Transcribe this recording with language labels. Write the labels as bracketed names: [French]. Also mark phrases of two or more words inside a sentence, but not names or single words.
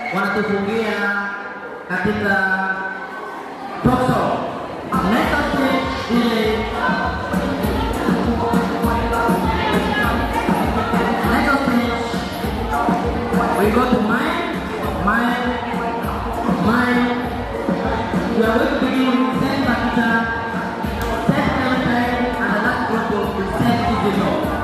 [Swahili] watatufungia katika Toso. [English] Next stage ile we go to mine. We are going to begin with Saint Bakita, Saint Clementine, and the last group of Saint Isidro.